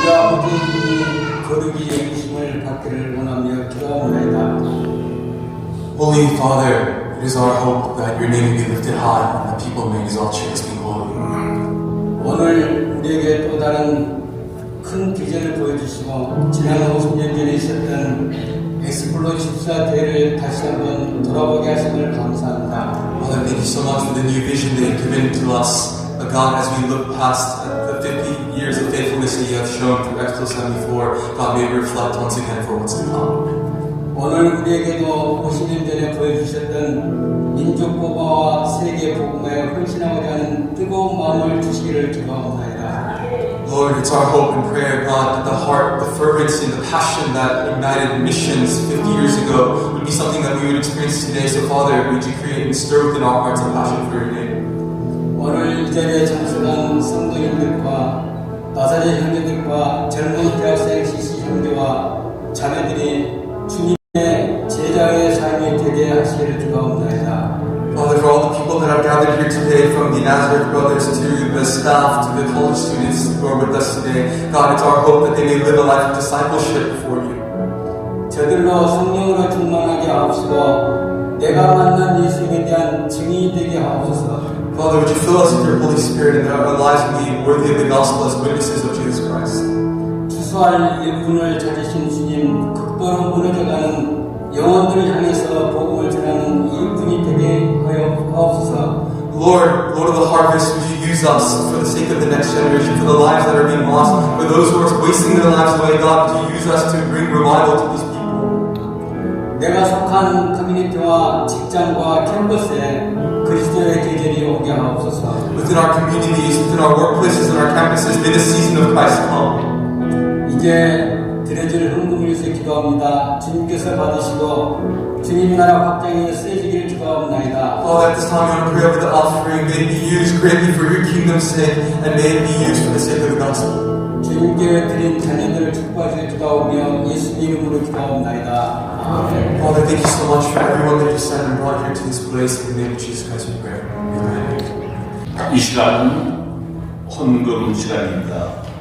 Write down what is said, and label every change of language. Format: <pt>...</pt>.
<ko>아버지의 거룩이 여기심을 받기를 원하며 기도합니다.</ko> <en>Holy Father, it is our hope that your name will be lifted high and that people may exalt you as being holy.</en> <ko>오늘 우리에게 또 다른 큰 비전을 보여주시고 지난 50년 전에 있었던 엑스플로 14대를 다시 한번 돌아보게 하심을 감사합니다.</ko> <en>Father, thank you so much for the new vision that you've given to us. God, as we look past the 50 years of faithfulness that you have shown through Expo 74, God, may we reflect once again for what's to come.</en> <ko>오늘 우리에게도 50년 전에 보여주셨던 민족 보고와 세계 복음에 헌신하고자 하는 뜨거운 마음을 주시기를 기도합니다.</ko> <en>Lord, it's our hope and prayer, God, that the heart, the fervency, and the passion that ignited missions 50 years ago would be something that we would experience today. So, Father, would you create and stir within our hearts a passion for your name?</en> <ko>오늘 이 자리에 참석한 성도님들과 나사렛 형제들과 젊은 대학생 CC 형제와 자매들이 주님의 제자의 삶이 되게 하시기를 기도합니다.</ko> <en>Father, for all the people that have gathered here today, from the Nazareth brothers to the staff to the college students who are with us today, God, it's our hope that they may live a life of discipleship for you.</en> <ko>저들로 성령으로 충만하게 하옵시고 내가 만난 예수님에 대한 증인이 되게 하옵소서.</ko> <en>Father, would you fill us with your Holy Spirit and that our lives will be worthy of the gospel as witnesses of Jesus Christ?</en> <ko>추수할 일꾼을 찾으신 주님, 극도로 무너져가는 영혼들을 향해서 복음을 전하는 일꾼이 되게 하여 하옵소서.</ko> <en>Lord of the harvest, would you use us for the sake of the next generation, for the lives that are being lost, for those who are wasting their lives away, God, would you use us to bring revival to these people?</en> <ko>내가 속한 커뮤니티와 직장과 캠퍼스에 그리스도의 계절이 오게 하옵소서.</ko> <en>Within our communities, within our workplaces and our campuses, may the season of Christ come.</en> <ko>이제 드려질 헌금을 위해서 기도합니다. 주님께서 받으시고 주님 나라 확장에 쓰여지기를 기도합니다.</ko> <en>Father, at this time we want to pray over the offering. May it be used greatly for your kingdom's sake, and may it be used for the sake of the gospel.</en> <ko>주님께 드린 자녀들을 축복하시길 기도하며 예수님 이름으로 기도합니다.</ko> <en>Father, thank you so much for everyone that you sent and brought here to this place. In the name of Jesus Christ we pray. Amen.</en> <ko>이 시간은 헌금 시간입니다.</ko>